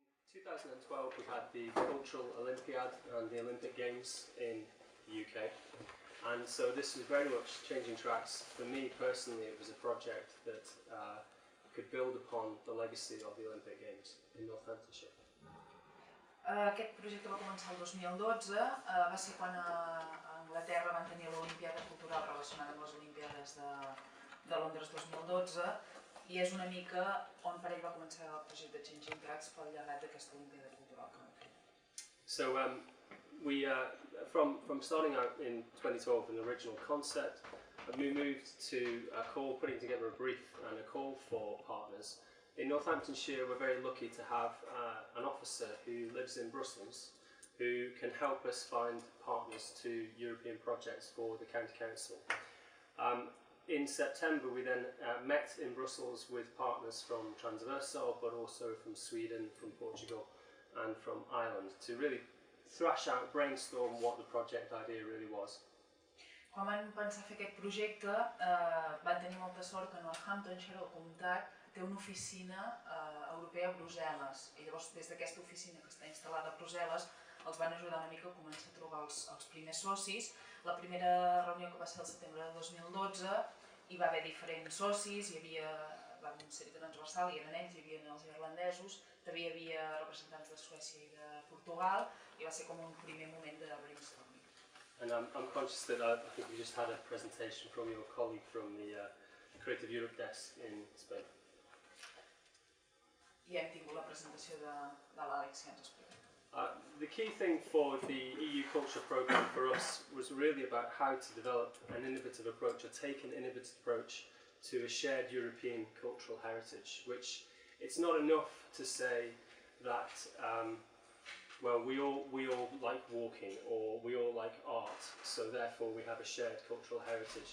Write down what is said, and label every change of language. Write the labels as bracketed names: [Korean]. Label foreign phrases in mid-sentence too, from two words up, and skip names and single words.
[English] 2012 we had the Cultural Olympiad and the Olympic Games in the UK, and so this was very much changing tracks. For me personally, it was a project that could build upon the legacy of the Olympic Games in Northamptonshire. [Catalan] Aquest projecte va començar el 2012, va ser quan a Anglaterra van tenir l'Olimpiada Cultural relacionada amb les Olimpiades de Londres 2012 i és una mica on per ell va començar el projecte de Changing Tracks pel llegat d'aquesta Olimpiada Cultural que vam fer. [English] So from starting out in 2012 an original concept, we moved to putting together a brief and a call for partners. In Northamptonshire, we're very lucky to have an officer who lives in Brussels who can help us find partners to European projects for the County Council. In September, we then met in Brussels with partners from Transversal, but also from Sweden, from Portugal and from Ireland to really thrash out, brainstorm what the project idea really was. [Catalan] Quan van pensar fer aquest projecte, van tenir molta sort que Northamptonshire, el comtat, té una oficina europea a Brussel·les i llavors des d'aquesta oficina que està instal·lada a Brussel·les els van ajudar una mica a començar a trobar els primers socis. La primera reunió que va ser el setembre de 2012 hi va haver diferents socis, van ser Transversal i eren ells, hi havia els irlandesos, també hi havia representants de Suècia i de Portugal i va ser com un primer moment de brainstorming. [English] And I'm conscious that I think we just had a presentation from your colleague from the Creative Europe desk in Spain. [Catalan] I hem tingut la presentació de l'Àlex que ens ha explicat. [English] The key thing for the EU Culture Programme for us was really about how to develop an innovative approach, or take an innovative approach to a shared European cultural heritage, which it's not enough to say that well, we all like walking or we all like art, so therefore we have a shared cultural heritage.